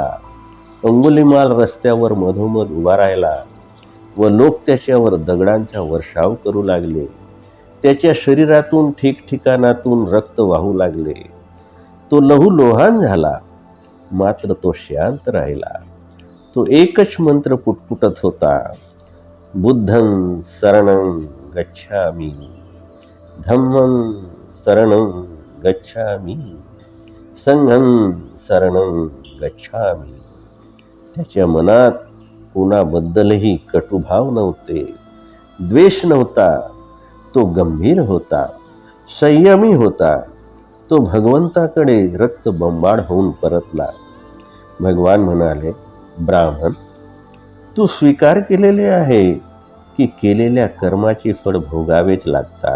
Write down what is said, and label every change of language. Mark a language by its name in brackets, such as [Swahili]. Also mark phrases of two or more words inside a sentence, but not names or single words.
[Marathi] अंगुलीमाल रस्त्यावर मधोमध उभा राहिला व लोक त्याच्यावर दगडांचा वर्षाव करू लागले. त्याच्या शरीरातून ठिकठिकाणातून रक्त वाहू लागले. तो लहूलोहान झाला, मात्र तो शांत राहिला. तो एकच मंत्र पुटपुटत होता, [Pali] बुद्धं शरणं गच्छामि, धम्मं शरणं गच्छामि, संघं शरणं गच्छामि. [Marathi] त्याच्या मनात कोणाबद्दलही कटुभाव नव्हते, द्वेष नव्हता. तो गंभीर होता, संयमी होता. तो भगवंताकडे रक्तबंबाळ होऊन परतला. भगवान म्हणाले, ब्राह्मण, तू स्वीकार केलेले आहे की केलेल्या कर्माचे फळ भोगावेच लागतात.